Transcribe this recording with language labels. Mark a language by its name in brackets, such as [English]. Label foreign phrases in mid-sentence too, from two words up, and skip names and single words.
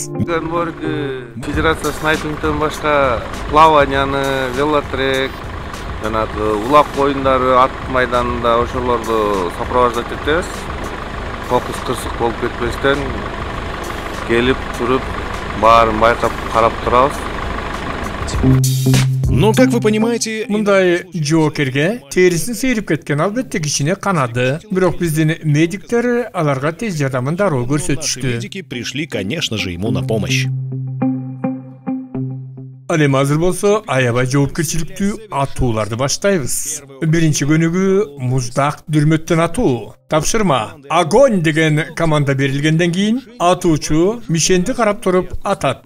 [Kyrgyz] Федерация снайпингден башка плаванияны, велотрек, жана улак оюндары, ат майданында ошолорду сопровождать этебиз. Фокус кырсык болуп кетпестен келип туруп баарын байкап карап турабыз. [Russian] Но, как вы понимаете, [Kyrgyz] мындай жоокерге терисин сейрип кеткен, албетте кичине канады. Бирок биздин медиктер аларга тез жардамын дароо көрсөтүштү. [Russian] медики пришли, конечно же, ему на помощь. [Kyrgyz] Ал эми азыр болсо аябай жоопкерчиликтүү атууларды баштайбыз. Биринчи көнүгүү муздак дүрмөттөн атуу. Тапшырма огонь деген команда берилгенден кийин атуучу мишенди карап туруп атат.